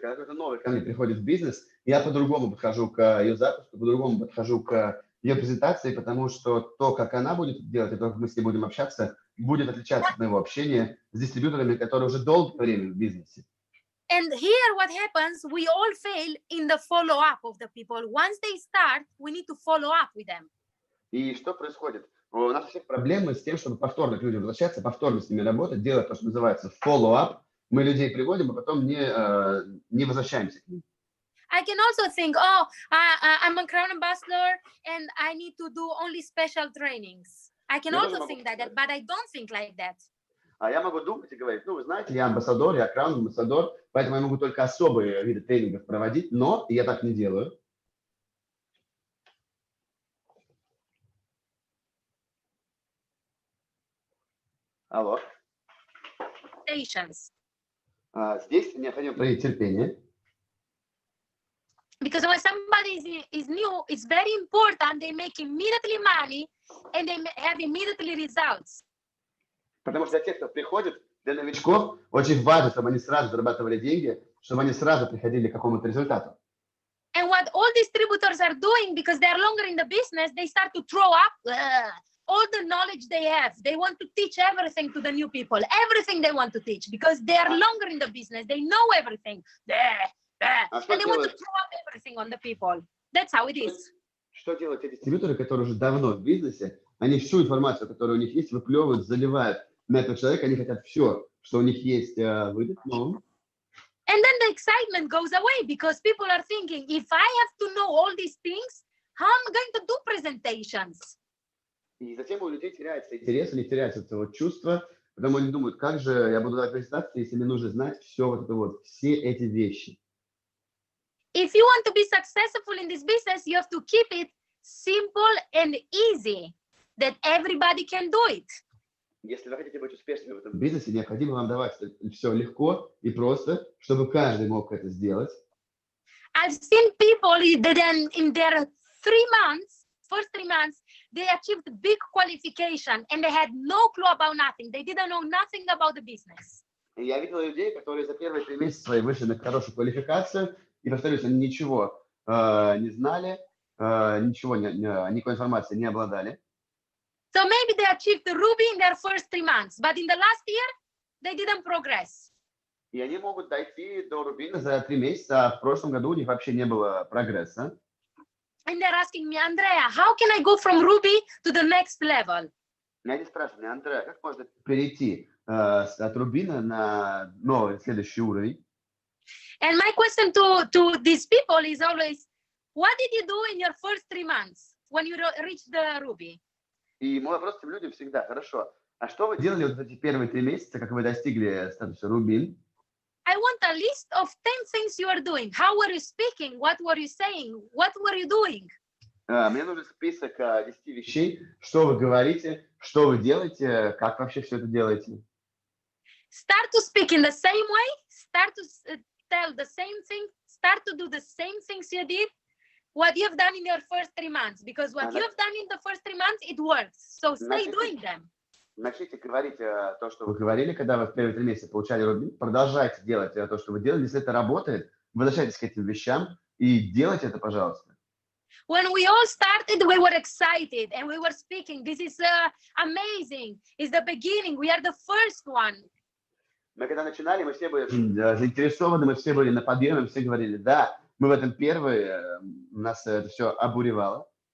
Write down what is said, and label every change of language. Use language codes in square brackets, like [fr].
[ru] Когда кто-то новый ко мне приходит в бизнес, я по-другому подхожу к ее запуску, по-другому подхожу к ее презентации, потому что то, как она будет делать, и то, как мы с ней будем общаться, будет отличаться от моего общения с дистрибьюторами, которые уже долгое время в бизнесе. [en] And here what happens, we all fail in the follow-up of the people. Once they start, we need to follow up with them. [ru] И что происходит? У нас у всех проблемы с тем, чтобы повторно к людям возвращаться, повторно с ними работать, делать то, что называется follow-up. Мы людей приводим, а потом не возвращаемся к ним. [en] I can also think, oh, I'm a crown ambassador and I need to do only special trainings. I can also think that, but I don't think like that. [ru] А я могу думать и говорить, ну, вы знаете, я амбассадор, я краунд-амбассадор, поэтому я могу только особые виды тренингов проводить, но я так не делаю. Алло. Здесь необходимо проявить терпение. [en] Because when somebody is new, it's very important they make immediately money and they have immediately results. [ru] Потому что для тех, кто приходит, для новичков, очень важно, чтобы они сразу зарабатывали деньги, чтобы они сразу приходили к какому-то результату. [en] And what all distributors are doing, because they're longer in the business, they start to throw up all the knowledge they have. They want to teach everything to the new people, everything they want to teach, because they are longer in the business. They know everything. And they want to throw up everything on the people. That's how it is. [ru] Что делают те дистрибьюторы, которые уже давно в бизнесе? Они всю информацию, которая у них есть, выплевывают, заливают на этого человека. Они хотят все, что у них есть, выдать новым. [en] And then the excitement goes away because people are thinking, if I have to know all these things, how am I going to do presentations? [ru] И затем у людей теряется интерес, у них теряется это вот чувство, потому они думают, как же я буду давать презентации, если мне нужно знать все вот это вот, все эти вещи. [en] If you want to be successful in this business, you have to keep it simple and easy, that everybody can do it. [ru] Если вы хотите быть успешными в этом бизнесе, необходимо вам давать все легко и просто, чтобы каждый мог это сделать. [en] I've seen people that in their 3 months, first 3 months, they achieved big qualification and they had no clue about nothing. They didn't know nothing about the business. [ru] Я видел людей, которые за первые 3 месяца свои вышли на хорошую квалификацию, и, повторюсь, они ничего не знали, ничего, никакой информации не обладали. [en] So maybe they achieved the Ruby in their first 3 months, but in the last year, they didn't progress. [ru] И они могут дойти до Рубина за 3 месяца, а в прошлом году у них вообще не было прогресса. [en] And they're asking me, Andrea, how can I go from Ruby to the next level? [ru] Они спрашивают меня, Андреа, как можно перейти от Рубина на новый, следующий уровень? [en] And my question to these people is always, what did you do in your first 3 months when you reached the Ruby? [ru] И мой вопрос этим людям всегда, хорошо, а что вы делали вот эти первые 3 месяца, как вы достигли статуса Рубин? [en] I want a list of 10 things you are doing. How were you speaking? What were you saying? What were you doing? [ru] Мне нужен список 10 вещей, что вы говорите, что вы делаете, как вообще все это делаете. [en] Start to speak in the same way. Start to tell the same thing. Start to do the same things you did. What you have done in your first 3 months. Because what you have done in the first 3 months, it works. So stay doing them. [ru] Начните говорить то, что вы говорили, когда вы в первые 3 месяца получали Рубин. Продолжайте делать то, что вы делали. Если это работает, возвращайтесь к этим вещам и делайте это, пожалуйста. [en] When we all started, we were excited and we were speaking. This is amazing. It's the beginning. We are the first one. [ru] Мы когда начинали, мы все были заинтересованы, мы все были на подъеме, все говорили, да, мы в этом первые, нас это все обуревало.